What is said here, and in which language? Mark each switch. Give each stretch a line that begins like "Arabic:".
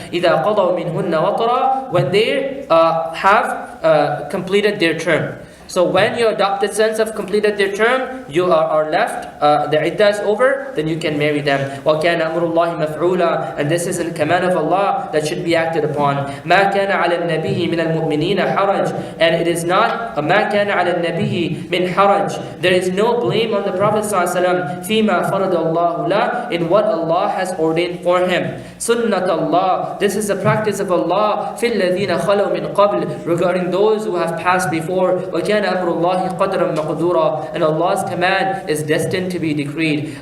Arabic: إذا قضوا منهن وطرا,
English: when they have completed their term. So when your adopted sons have completed their term, you are left, the iddah is over, then you can marry them.
Arabic: وَكَانَ أَمْرُ اللَّهِ مَفْعُولًا.
English: And this is a command of Allah that should be acted upon.
Arabic: مَا كَانَ عَلَى النَّبِيِّ مِنَ الْمُؤْمِنِينَ حَرَجٍ.
English: And it is not,
Arabic: مَا كَانَ عَلَى النَّبِيِّ مِنْ حَرَجٍ.
English: There is no blame on the Prophet ﷺ
Arabic: فِيمَا فَرَضَ اللَّهُ لَهُ,
English: in what Allah has ordained for him. Sunnat Allah. This is the practice of Allah.
Arabic: فِي الَّذِينَ خَلَوْا مِنْ قَبْلِ.
English: Regarding those who have passed before.
Arabic: وَكَانَ أَمْرُ اللَّهِ قَدْرًا مَقْدُورًا.
English: And Allah's command is destined to be decreed.